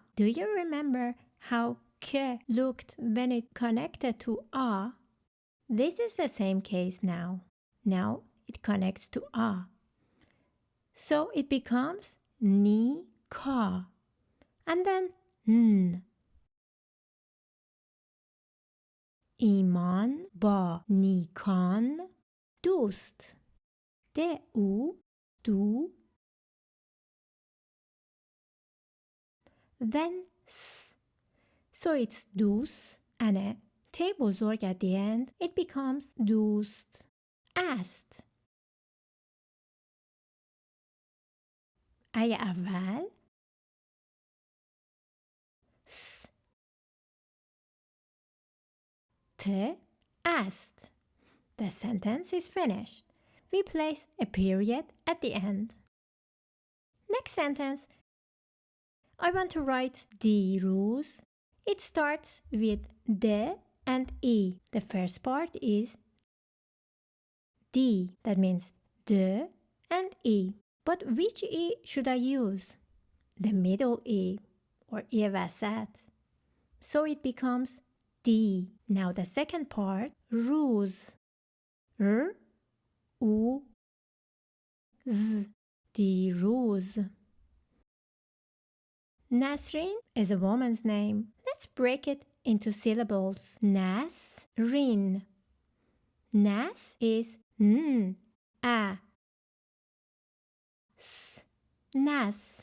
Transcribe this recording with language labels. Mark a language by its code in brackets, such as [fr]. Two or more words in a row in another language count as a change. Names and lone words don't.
[en] Do you remember how ke looked when it connected to a? This is the same case now. Now it connects to a. So it becomes ni ka. And then n. [fa] ایمان با نیکان دوست. ده او دو. [en] Then s. So it's دوست and a [fa] ت بزرگ [en] at the end. It becomes [fa] دوست است. ای اول س. ت است. [en] The sentence is finished. We place a period at the end. Next sentence. I want to write دیروز. It starts with د and E. The first part is D. That means D and E. But which E should I use? The middle E or [fa] ای وسط. [en] So it becomes D. Now the second part, [fa] روز. [en] R, U, Z. [fa] دیروز. [en] Nasrin is a woman's name. Let's break it into syllables. Nasrin. Nas is N, A. S, Nas.